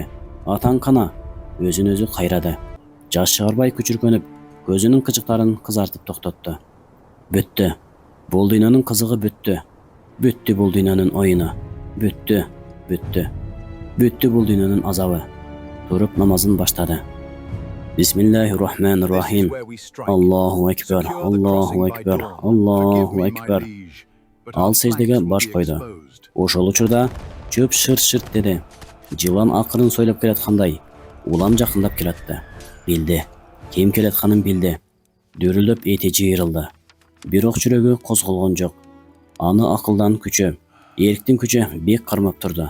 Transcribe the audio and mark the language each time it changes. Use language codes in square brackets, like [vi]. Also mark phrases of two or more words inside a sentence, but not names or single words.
[ky] Атаң кана? Өзүн өзү кайрады. Жаш чыгарбай күчүркөнүп, көзүнүн кычыктарын кызартып токтотту. Бүттү. Бул дүйнөнүн кызыгы бүттү. Бүттү бул дүйнөнүн оюну. Бүттү, бүттү. Бүттү бул дүйнөнүн азабы. Туруп намазын баштады. [ar] بسم الله الرحمن الرحيم. الله أكبر، الله أكبر، الله أكبر. [ky] Ал сеждеге баш койду. Ошол учурда чөп шырт-шырт деди. Жылан акырын сойлоп келаткандай, улам жакындап келатты. Билди. Ким келатканын билди. Дүрүлдөп эти жыйрылды. Бирок жүрөгү козголгон жок. Аны акылдан күчү, эрктин күчү бек кармап турду.